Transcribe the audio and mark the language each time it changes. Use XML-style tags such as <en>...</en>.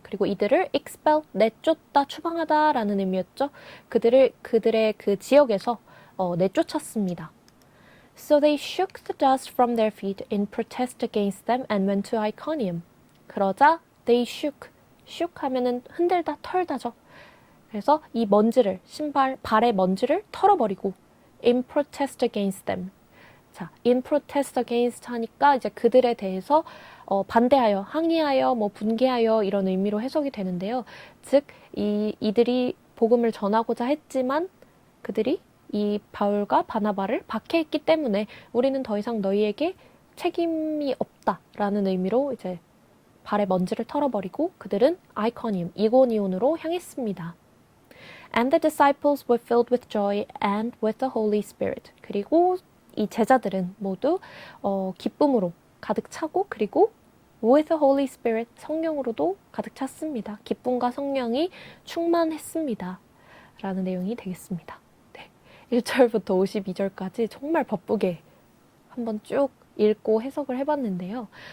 <ko>그리고 이들을 expel, 내쫓다, 추방하다라는 의미였죠. 그들의 그 지역에서 내쫓았습니다.</ko> <en>So they shook the dust from their feet in protest against them and went to Iconium.</en> <ko>그러자</ko> <en>they shook,</en> <ko>shook 하면은 흔들다, 털다죠. 그래서 이 먼지를, 발의 먼지를 털어버리고</ko> <en>in protest against them.</en> <ko>자, in protest against 하니까 이제 그들에 대해서 반대하여, 항의하여, 분개하여 이런 의미로 해석이 되는데요. 즉, 이들이 복음을 전하고자 했지만 그들이 이 바울과 바나바를 박해했기 때문에 우리는 더 이상 너희에게 책임이 없다라는 의미로 이제 발의 먼지를 털어버리고 그들은 아이코니움, 이고니온으로 향했습니다.</ko> <en>And the disciples were filled with joy and with the Holy Spirit.</en> <ko>그리고 이 제자들은 모두 기쁨으로 가득 차고 그리고</ko> <en>with the Holy Spirit,</en> <ko>성령으로도 가득 찼습니다. 기쁨과 성령이 충만했습니다. 라는 내용이 되겠습니다. 네, 1절부터 52절까지 정말 바쁘게 한번 쭉 읽고 해석을 해봤는데요.</ko>